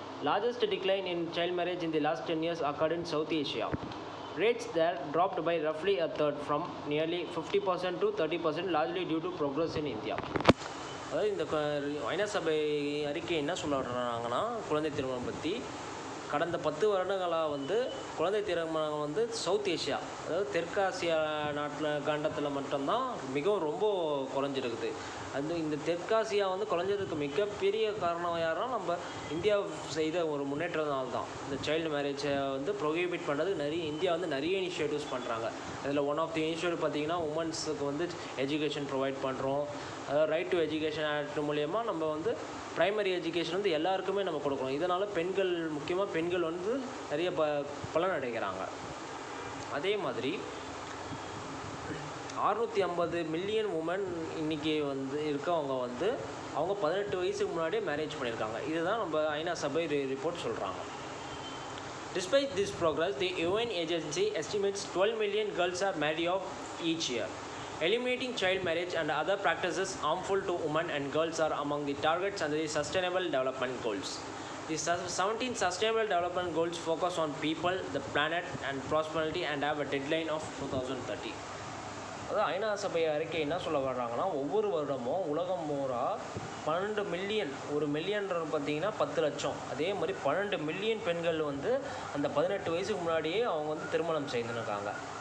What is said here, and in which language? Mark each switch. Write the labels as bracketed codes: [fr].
[en] Largest decline in child marriage in the last 10 years occurred in South Asia. Rates there dropped by roughly a third from nearly 50% to 30%, largely due to progress in India. [ta] அதாவது இந்த ஐநா சபை அறிக்கை என்ன சொல்ல வர்றாங்கன்னா குழந்தை திருமணம் பற்றி கடந்த 10 வருடங்களாக வந்து குழந்தை திருமணம் வந்து சவுத் ஏஷியா, அதாவது தெற்காசியா கண்டத்தில் மட்டும்தான் மிகவும் ரொம்ப குறைஞ்சிருக்குது. இந்த தெற்காசியா வந்து குறைஞ்சதுக்கு மிகப்பெரிய காரணம் யாருன்னா நம்ம இந்தியா செய்த ஒரு முன்னேற்றத்தினால தான். இந்த சைல்டு மேரேஜை வந்து [en] prohibit பண்ணுறது [ta] இந்தியா வந்து நிறைய இனிஷியேட்டிவ்ஸ் பண்ணுறாங்க. அதில் [en] one of the initiative [ta] பார்த்திங்கன்னா உமன்ஸுக்கு வந்து எஜுகேஷன் ப்ரொவைட் பண்ணுறோம். அதாவது ரைட் டு எஜுகேஷன் ஆக்ட் மூலயமா நம்ம வந்து ப்ரைமரி எஜுகேஷன் வந்து எல்லாருக்குமே நம்ம கொடுக்குறோம். இதனால் பெண்கள், முக்கியமாக பெண்கள் வந்து நிறைய பலன் அடைகிறாங்க. அதே மாதிரி 650 மில்லியன் உமன் இன்றைக்கி வந்து இருக்கவங்க வந்து அவங்க 18 வயசுக்கு முன்னாடியே மேரேஜ் பண்ணியிருக்காங்க. இதுதான் நம்ம ஐநா சபை ரிப்போர்ட் சொல்கிறாங்க. [en] Despite this progress, the UN agency estimates 12 million girls are married off each year. Eliminating child marriage and other practices harmful to women and girls are among the targets under the Sustainable Development Goals. The 17 Sustainable Development Goals focus on people, the planet and prosperity and have a deadline of 2030. [ta] அதாவது ஐநா சபை அறிக்கை என்ன சொல்ல வர்றாங்கன்னா, ஒவ்வொரு வருடமும் உலகம் பூரா 12 மில்லியன், ஒரு மில்லியன்றது பார்த்திங்கன்னா 10 லட்சம், அதே மாதிரி 12 மில்லியன் பெண்கள் வந்து அந்த 18 வயசுக்கு முன்னாடியே அவங்க வந்து திருமணம் செய்துருக்காங்க.